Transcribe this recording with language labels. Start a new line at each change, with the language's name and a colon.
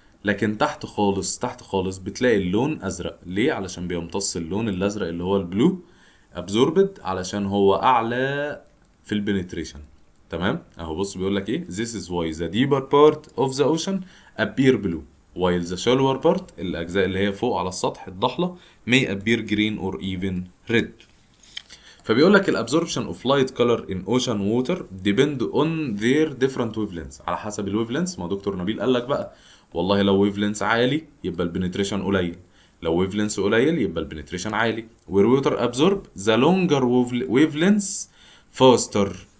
Arabic: لكن تحت خالص، تحت خالص بتلاقي اللون ازرق. ليه؟ علشان بيمتص اللون الازرق اللي هو البلو absorbed، علشان هو اعلى في البنتريشن، تمام. اهو بص بيقول لك ايه.
English: This is why the deeper part of the ocean appear blue. while the shallower part
Arabic: الأجزاء اللي هي فوق على السطح الضحلة
English: may appear green or even red.
Arabic: فبيقول لك
English: الابزوربشن of light colour in ocean water depend on their different wave length,
Arabic: على حسب الويف لينث. ما دكتور نبيل قال لك بقى والله لو ويف لينث عالي يبقى البنتريشن قليل، لو ويف لينث قليل يبقى البنتريشن عالي.
English: Where water absorb the longer wave length faster.